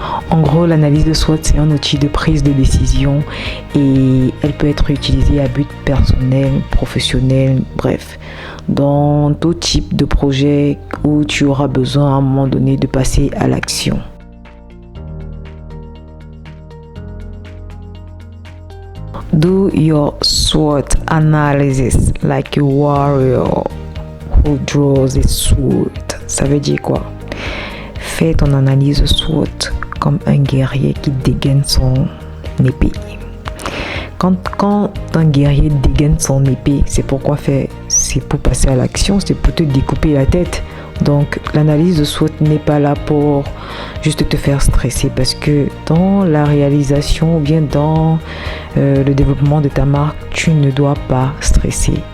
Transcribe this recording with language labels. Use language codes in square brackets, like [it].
[fr] En gros, l'analyse de SWOT, c'est un outil de prise de décision et elle peut être utilisée à but personnel, professionnel, bref, dans tout type de projet où tu auras besoin à un moment donné de passer à l'action. [en] Do your SWOT analysis like a warrior who draws a sword. [fr] Ça veut dire quoi? Fais ton analyse SWOT comme un guerrier qui dégaine son épée. Quand un guerrier dégaine son épée, c'est pourquoi faire? C'est pour passer à l'action, c'est pour te découper la tête. Donc l'analyse de SWOT n'est pas là pour juste te faire stresser, parce que dans la réalisation ou bien dans le développement de ta marque, tu ne dois pas stresser.